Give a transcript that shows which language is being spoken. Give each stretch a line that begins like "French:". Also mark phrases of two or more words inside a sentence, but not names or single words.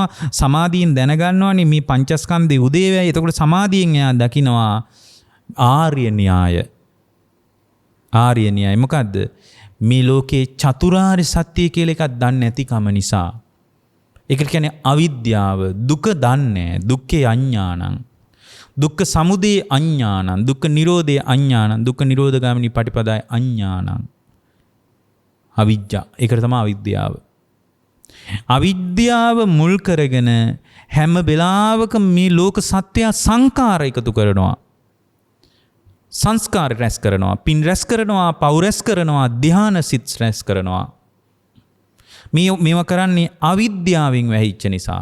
Sinhala: සමාධියෙන් දැනගන්නවානේ මේ පංචස්කන්ධේ උදේවැය. එතකොට සමාධියෙන් එයා දකිනවා ආර්ය න්‍යාය. ආර්ය න්‍යාය මොකද්ද? මේ ලෝකේ චතුරාර්ය සත්‍ය කියලා එකක් දන්නේ නැතිකම නිසා. ඒකට කියන්නේ අවිද්‍යාව. දුක දන්නේ.
Pali: දුක්ඛේ අඥානං. දුක්ඛ සමුදය අඥානං. දුක්ඛ නිරෝධය අඥානං. දුක්ඛ නිරෝධගාමිනී පටිපදාය අඥානං. අවිජ්ජා.
Sinhala: ඒකට තමයි අවිද්‍යාව. අවිද්‍යාව මුල් කරගෙන හැම වෙලාවකම මේ ලෝක සත්‍ය සංකාර එකතු කරනවා. සංස්කාර රැස් කරනවා. පින් රැස් කරනවා. පව් රැස් කරනවා. ධ්‍යාන සිත් රැස් කරනවා. මේවා කරන්නේ අවිද්‍යාවෙන් වැහිච්ච නිසා.